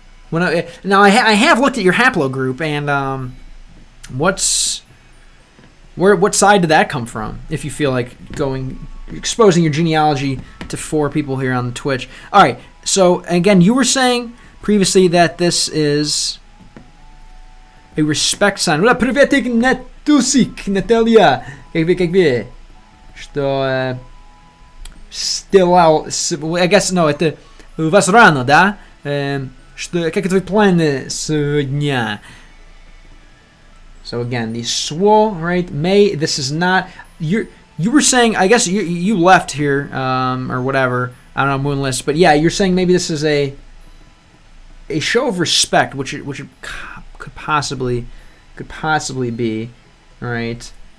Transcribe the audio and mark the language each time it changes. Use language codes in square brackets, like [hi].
[en] Now I have looked at your haplogroup, and what side did that come from? If you feel like exposing your genealogy to 4 people here on Twitch. All right. So again, you were saying previously that this is a respect sign. [ru] Приветик, Натусик, Наталья. Как вы? Что [en] I guess no. [ru] Это у вас рано, да? Что как твои планы сегодня? [en] So again, the swo, right? May, this is not, you were saying, I guess you left here, or whatever, I don't know, Moonless, but yeah, you're saying maybe this is a show of respect, which it could possibly be, right?